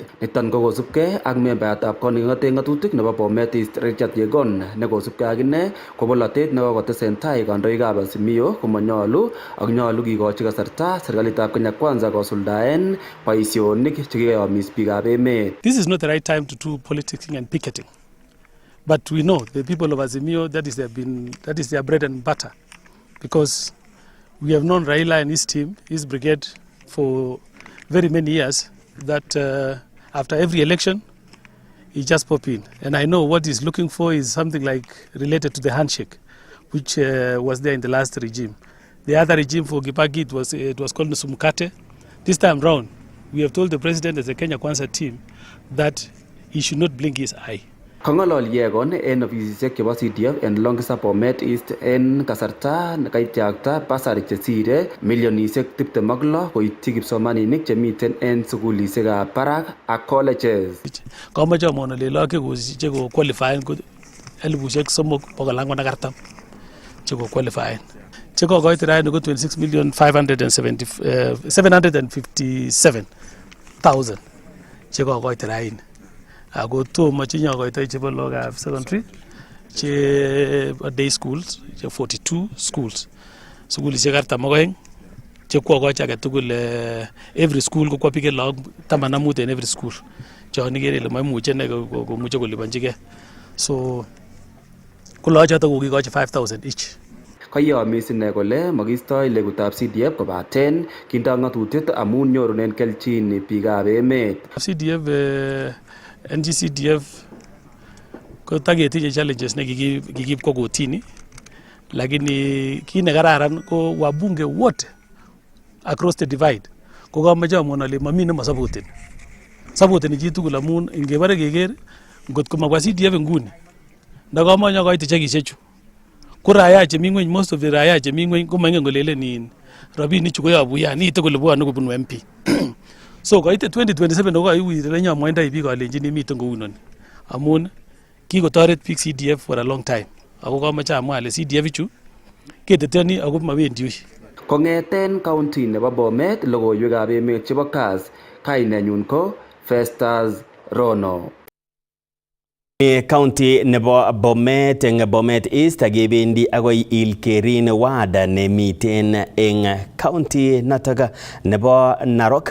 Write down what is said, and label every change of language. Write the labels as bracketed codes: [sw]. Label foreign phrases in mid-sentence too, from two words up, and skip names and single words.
[kln] Niton ko kosubkei ak membayatab koning'oten ng'atutik nebo Bomet East Richard Yegon nekosubkei ak ine ko bolotet nekokotesentai kandoikab Azimio komanyolu ak nyolu kikochi kasarta serikalitab Kenya Kwanza kosuldaen boisionik chekikoyomis biikab emet. [en] This is not the right time to do politicking and picketing. But we know the people of Azimio, that is their bread and butter, because we have known Raila and his team, his brigade, for very many years, that after every election, he just pop in. And I know what he's looking for is something like related to the handshake, which was there in the last regime. The other regime for Gibagi, it was called Nusumukate. This time round, we have told the president as the Kenya Kwanza team that he should not blink his eye. [kln] Kangolol Yegon en ofisisiek chebo CDF en Longisa Bomet East en kasarta nekaityakta basari chesire milionisiek 26 koityi kipsomaninik chemiten en sukulisiekab barak ak colleges. Kamoche amwon ale lagok cheko qualifyen ko 3,440 cheko qualifyen. Cheko koit raini ko 26,757,000 cheko koit raini. Ako tomo chenyo koitoi chebo logab secondary che [en] day schools [kln] che 42 schools sukulisiek 42 che kokochi age tugul [en] every school [kln] ko kwapike log 15 en [en] every school [kln] chon ikere ile maimuche ne komuche kolipanjigei, so ko loochoto kokikochi 5,000 each. Kayomis ine kole makistoi legutab CDF kobaten kindo ng'atutiet amun nyorunen kelchin biikab emet. CDF NGCDF ko taketinye challenges ne kikib kwa kotini, lakini kit ne kararan ko [sw] wabunge wote [en] across the divide [kln] ko kamoche amwon ale mami ne masupporteni chi tugul amun ingebare keker ngot ko mabwa CDF nguni ndakamonyo koit chekishechu ko raya chemi ngweny, [en] most of the [kln] raya chemi ngweny ko maingen kolelen rabinik chu koyobu ya niite kole bwone kobun MP. So koite 2027 ko kaiwire nyamwendai biik alenjini miten kounoni amun kikotoret biik CDF [en] for a long time. [kln] Ako kamoche amwa ale CDF chu keteteni ako mabendi ui. Kong'eten county nebo Bomet, logoiwekab emet chebo Kass, kainenyun ko Festus Rono. County nebo Bomet eng Bomet East akebendi akoi Ilkerin ward nemiten eng county notok nebo Narok.